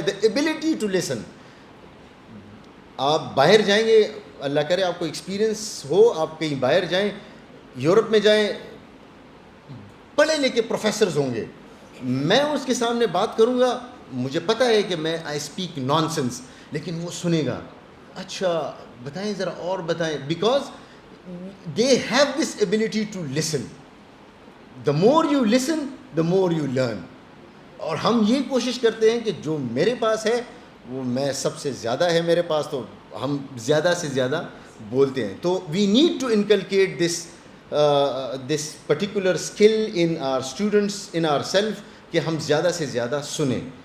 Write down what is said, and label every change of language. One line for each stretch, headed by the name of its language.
English: The ability to listen.
Urdu: آپ باہر جائیں گے, اللہ کرے آپ کو ایکسپیرئنس ہو, آپ کہیں باہر جائیں, یورپ میں جائیں, پڑھے لکھے پروفیسرز ہوں گے, میں اس کے سامنے بات کروں گا, مجھے پتہ ہے کہ میں
English: I speak nonsense,
Urdu: لیکن وہ سنے گا, اچھا بتائیں ذرا اور بتائیں,
English: Because they have this ability to listen. The more you listen the more you learn.
Urdu: اور ہم یہ کوشش کرتے ہیں کہ جو میرے پاس ہے وہ میں سب سے زیادہ ہے میرے پاس, تو ہم زیادہ سے زیادہ بولتے ہیں.
English: تو we need to inculcate this particular skill in our students, in our self,
Urdu: کہ ہم زیادہ سے زیادہ سنیں.